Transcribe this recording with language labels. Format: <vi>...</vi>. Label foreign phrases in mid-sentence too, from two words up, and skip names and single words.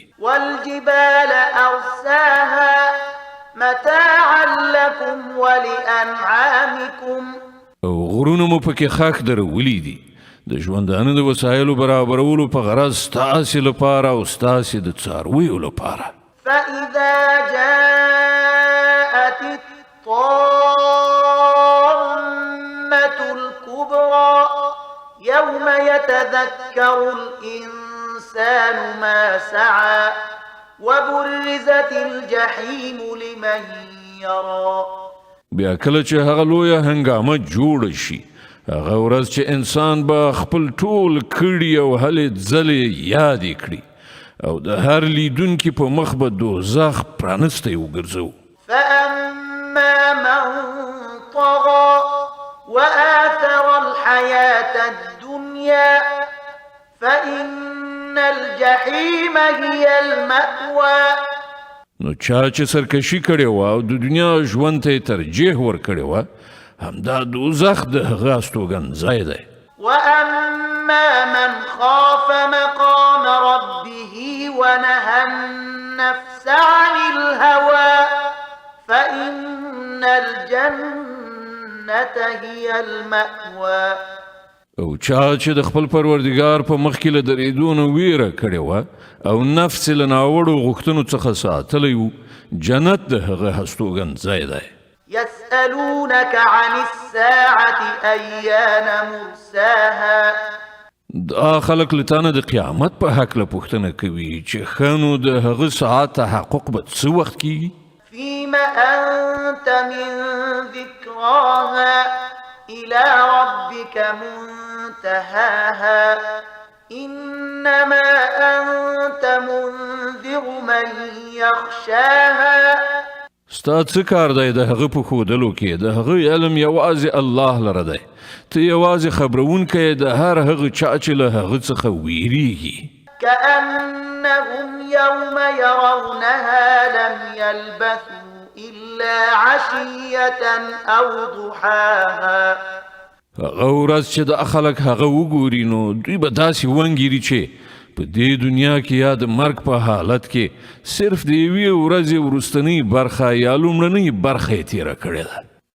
<ar>والجبال أرساها متاعا لكم ولأنعامكم</ar> <ps>او غرونه مو پکې خاک درولي دي د ژوندانه د وسایلو برابرولو په غرض ستاسې لپاره او ستاسې د څارویو لپاره.</ps> <ar>فإذا جاءت الطامة الكبرى يوم يتذكر الإنسان ما سعى وبرزت الجحيم لمن يرى.</ar> <ps>بیا کله چې هغه لویه هنګامه جوړه شي هغه ورځ چې انسان به خپل ټول کړي او هلې ځلې یادې کړي او د هر لیدونکي په مخ به دوزخ پرانستی وګرځو.</ps> <ar>فأما من طغى وآثر الحياة الدنيا فإن الجحيم هي المأوى.</ar> <ps>نو چا چې سرکشي کړې وه او د دنیا ژوند ته یې ترجیح ورکړې وه همدا دوزخ د هغه استوګنځی دی.</ps> <ar>وأما من خاف مقام ربه ونهى النفس عن الهوى فإن الجنة هي المأوى.</ar> <ps>او چا چې د خپل پروردګار په مخ کې له درېدو نه ویره کړې وه او نفس یې له ناوړو غوښتنو څخه ساتلی و جنت د هغه هستوګنځی دی.</ps> <ar>يسألونك عن الساعة أيان مرساها.</ar> <ps>دا خلک له تانه د قیامت په هکله پوښتنه کوي چې ښه نو د هغه ساعت تحقق به څه وخت کیږي؟</ps> <ar>فيم أنت من ذكراها إلى ربك منتهاها إنما أنت منذر من يخشاها.</ar> <ps>ستا څه کار دی د هغه په ښودلو کې د هغه علم یوازې الله لره دی ته یوازې خبرونکی د هر هغه چا چې له هغه څخه ویریږي.</ps> <ar>كأنهم يوم يرونها لم يلبثوا إلا عشية أو ضحاها.</ar> <ps>هغه ورځ چې د خلک هغه وګوري نو دوی به داسې ونګیري چې په دې دنیا کې یا د مرګ په حالت کې صرف د یوې ورځې وروستنۍ برخه یا لومړنۍ برخه یې تېره کړې ده.</ps>